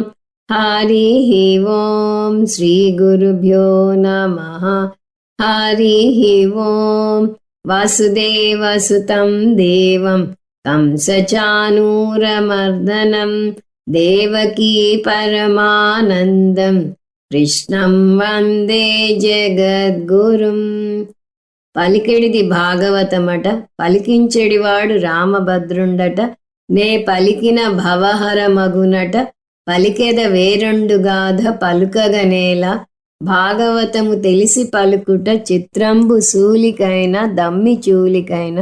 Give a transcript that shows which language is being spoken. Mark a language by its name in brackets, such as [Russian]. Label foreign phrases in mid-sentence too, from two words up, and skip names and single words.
[Sanskrit] हरिः ओं श्रीगुरुभ्यो नमः। हरिः ओं वसुदेवसुतं देवं कंसचाणूरमर्दनं देवकी परमानन्दं కృష్ణం వందే జగద్గురుం. [Telugu] పలికెడిది భాగవతమట, పలికించెడివాడు రామభద్రుండట. నే పలికిన భవహరమగునట, పలికెద వేరొండుగాథ పలుకగనేల. భాగవతము తెలిసి పలుకుట చిత్రంబు సూలికైన దమ్మి చూలికైన.